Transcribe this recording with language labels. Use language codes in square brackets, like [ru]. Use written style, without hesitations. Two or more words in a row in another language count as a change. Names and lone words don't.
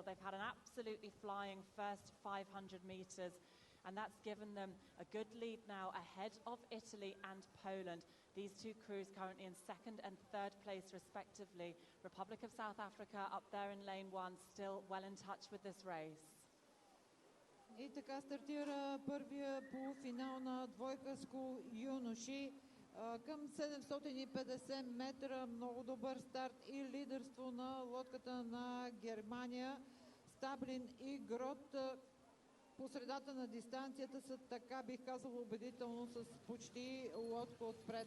[en] They've had an absolutely flying first 500 meters, and that's given them a good lead now ahead of Italy and Poland. These two crews currently in second and third place respectively. Republic of South Africa up there in lane 1, still well in touch with this race. [bg] И така стартира първия полуфинал на двойка Скул юноши. Към 750 метра, много добър старт и лидерство на лодката на Германия. Стаблин и Грот по средата на дистанцията са, така бих казала, убедително с почти лодка отпред.